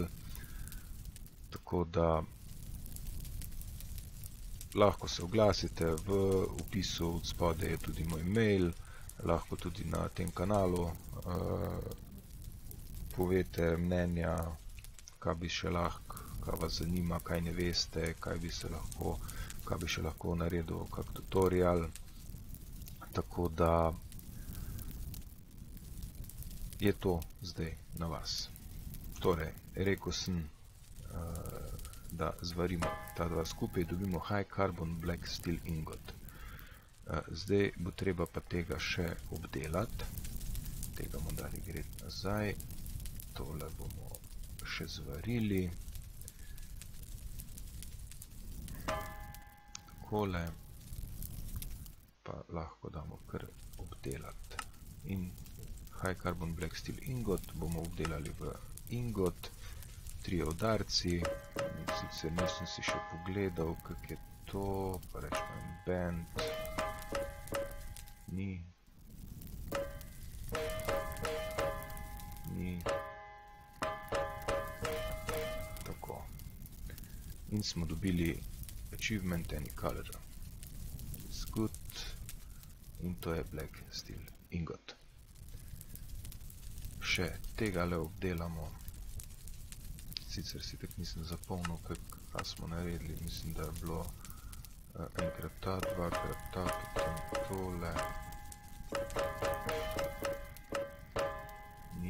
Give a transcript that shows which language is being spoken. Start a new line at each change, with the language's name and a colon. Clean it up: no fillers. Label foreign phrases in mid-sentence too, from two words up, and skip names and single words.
Slovenian: Tako da lahko se oglasite, v opisu od spodaj je tudi moj mail, lahko tudi na tem kanalu povete mnenja, kaj bi še lahko, kaj vas zanima, kaj ne veste, kaj bi še lahko naredil kak tutorial. Tako da je to zdaj na vas. Torej, rekel sem, da zvarimo ta dva skupaj, dobimo
English: high carbon black steel ingot.
Slovenian: Zdaj bo treba pa tega še obdelati. Tega bomo dali gret nazaj. Tole bomo še zvarili. Takole. Pa lahko damo kar obdelati. In
English: high carbon black steel ingot
Slovenian: bomo obdelali v ingot. 3 udarci. Sicer nisem si še pogledal, kak je to. Pa rečemo bend. Ni. Tako. In smo dobili
English: achievement any color. It's good.
Slovenian: In to je
English: black steel ingot.
Slovenian: Še tega le obdelamo. Sicer si tak nisem zapomnil, kaj smo naredili. Mislim, da je bilo enkrat ta, dvakrat ta, potem tole. Ni.